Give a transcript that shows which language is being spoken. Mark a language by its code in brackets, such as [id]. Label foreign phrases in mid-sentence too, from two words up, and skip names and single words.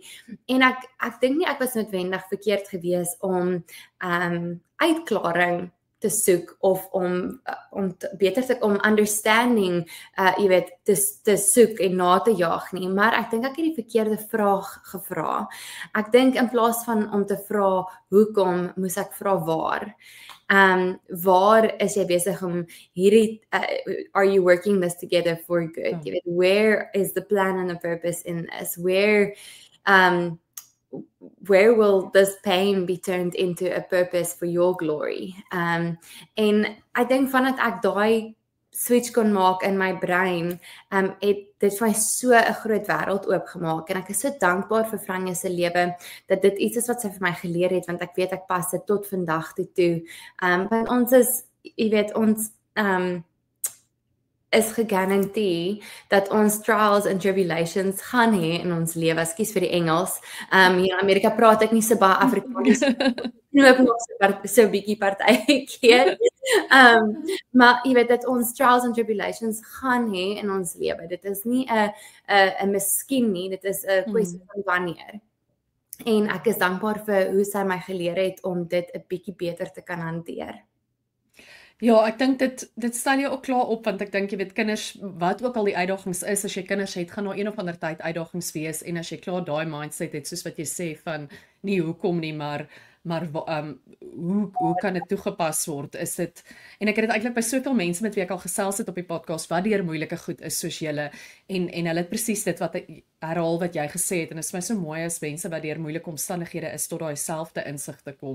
[af] En ek dink nie ek was noodwendig verkeerd gewees om uitklaring te soek of om understanding jy weet te soek en na te jaag nie, maar ek dink ek het die verkeerde vraag gevra. Ek dink in plaas van om te vra hoekom, moes ek vra waar. Waar is jy besig om hierdie [en] are you working this together for good? [af] Jy weet, [en] where is the plan and the purpose in this? Where will this pain be turned into a purpose for your glory? [af] En ek dink vandat ek daai switch kon maak in my brein, het dit vir my so 'n groot wêreld oopgemaak en ek is so dankbaar vir Franje se lewe dat dit iets is wat sy vir my geleer het want ek weet ek pas dit tot vandag toe. Want ons is, jy weet, ons is gegarandeer dat ons [en] trials and tribulations [af] gaan hê in ons lewe. Ekskuus vir die Engels. Hier in Amerika praat ek nie so baie Afrikaans. Knoop nog so 'n bietjie partykeer. Maar jy weet dat ons [en] trials and tribulations [af] gaan hê in ons lewe. Dit is nie 'n miskien nie, dit is 'n kwessie van wanneer. En ek is dankbaar vir hoe sy my geleer het om dit 'n bietjie beter te kan hanteer. Ja, ek dink dit stel jou ook klaar op, want ek dink, jy weet, kinders, wat ook al die uitdagings is, as jy kinders het, gaan nou een of ander tyd uitdagings wees, en as jy klaar daai mindset het, soos wat jy sê, van, nie hoekom nie, maar hoe kan dit toegepas word, is dit, en ek het dit eintlik by soveel mense met wie ek al gesels het op die podcast, wat deur moeilike goed is, soos julle, en hulle het presies dit wat herhaal wat jy gesê het, en dit is my so mooi as mense wat deur moeilike omstandighede is, tot daai selfde insig te kom.